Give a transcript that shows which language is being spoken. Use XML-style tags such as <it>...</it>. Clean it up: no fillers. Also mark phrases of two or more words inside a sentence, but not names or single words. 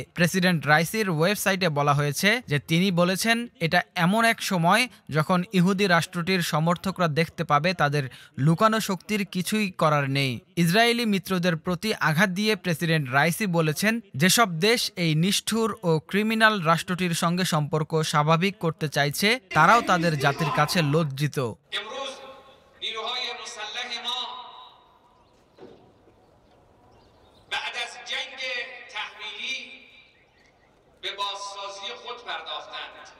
<bn>প্রেসিডেন্ট রাইসির ওয়েবসাইটে বলা হয়েছে যে তিনি বলেছেন, এটা এমন এক সময় যখন ইহুদি রাষ্ট্রটির সমর্থকরা দেখতে পাবে তাদের লুকানো শক্তির কিছুই করার নেই। ইসরায়েলি মিত্রদের প্রতি আঘাত দিয়ে প্রেসিডেন্ট রাইসি বলেছেন, যেসব দেশ এই নিষ্ঠুর ও ক্রিমিনাল রাষ্ট্রটির সঙ্গে সম্পর্ক স্বাভাবিক করতে চাইছে তারাও তাদের জাতির কাছে লজ্জিত।</bn> <fa>نیروهای مسلح ما بعد از جنگ تحمیلی به بازسازی خود پرداختند.</fa>